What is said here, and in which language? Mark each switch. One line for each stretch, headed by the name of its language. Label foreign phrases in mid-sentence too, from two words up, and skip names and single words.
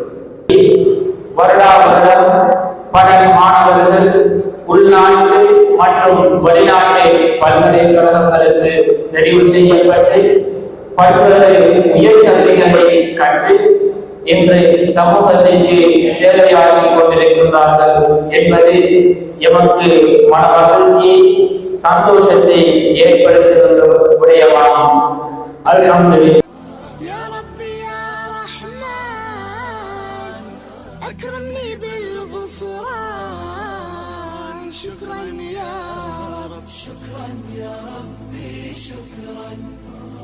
Tamil: வருடா வருடம் பல மாணவர்கள் உள்நாட்டு மற்றும் வெளிநாட்டு பல்கலைக்கழகங்களுக்கு தெரிவு செய்யப்பட்டு பல்வேறு உயர்கல்விகளை கற்று இன்று சமூகத்திற்கு சேவையாற்றிக் கொண்டிருக்கின்றார்கள் என்பது எமக்கு மன மகிழ்ச்சியை சந்தோஷத்தை ஏற்படுத்துகின்ற விடயமாகும். அல்ஹம்துலில்லாஹ்.
Arabic: يا ربي يا رحمن أكرمني بالغفران شكرا يا رب شكرا يا ربي شكرا